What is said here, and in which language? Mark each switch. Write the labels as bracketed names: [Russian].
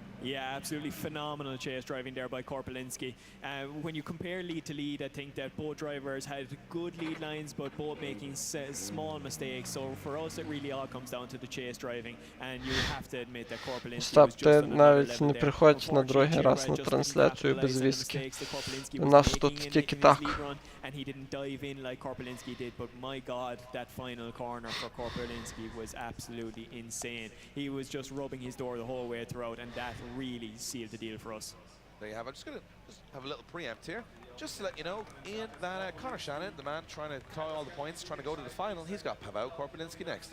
[English] Yeah, absolutely phenomenal chase driving there by Korpelinski. When you compare lead to lead, I think that both drivers had good lead lines, but both making small mistakes. So for us, it really all comes down to the chase driving, and you have to admit that Korpelinski was just on another [Ukrainian] навіть [English] level [Ukrainian] не [English] there. [Ukrainian] приходь на другий раз на трансляцію без віскі. У нас тут тільки так. [English] And he didn't dive in like Korpelinski did, but my God, that final corner for Korpelinski was absolutely insane. He was just rubbing his door the whole way throughout, and that really sealed the deal for us. There you have it. I'm just going to have a little preempt here. Just to let you know, Ian, that Connor Shannon, the man trying to tie all the points, trying to go to the final, he's got Paweł Korpelinski next.